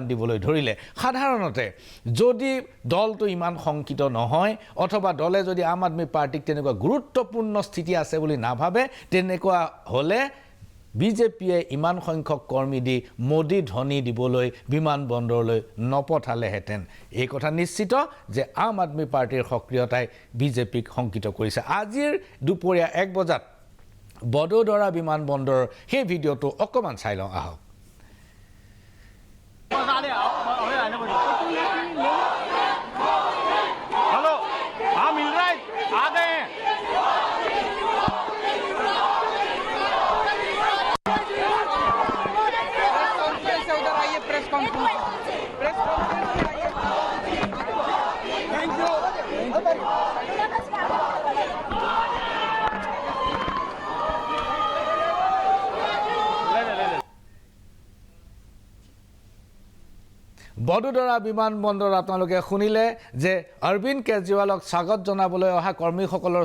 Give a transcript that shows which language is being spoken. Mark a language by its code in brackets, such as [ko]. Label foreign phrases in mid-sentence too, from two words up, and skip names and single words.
[as] দিবলৈ ধৰিলে সাধাৰণতে যদি দলটো ইমান শংকিত নহয় অথবা দলে যদি আম আদমি পাৰ্টিক তেনেকুৱা গুৰুত্বপূৰ্ণ স্থিতি আছে বুলি নাভাবে তেনেকুৱা হলে বিজেপিয়ে ইমান সংখ্যক কৰ্মী দি মোদী ধ্বনি দিবলৈ বিমানবন্দৰলৈ নপঠালেহেঁতেন এই কথা নিশ্চিত যে আম আদমি পাৰ্টিৰ সক্ৰিয়তাই বিজেপিক শংকিত কৰিছে আজিৰ দুপৰীয়া 1 বজাত বদোদৰা বিমানবন্দৰৰ সেই ভিডিঅ'টো অকমান চাই লওঁ আহক [hi] हेलो हाँ मिल रहा है आ गए हैं उधर आइए [en] press conference thank you [as] বদোদৰা বিমানবন্দৰত আপোনালোকে শুনিলে যে অৰবিন্দ কেজৰিৱালক স্বাগত জনাবলৈ অহা কৰ্মীসকলৰ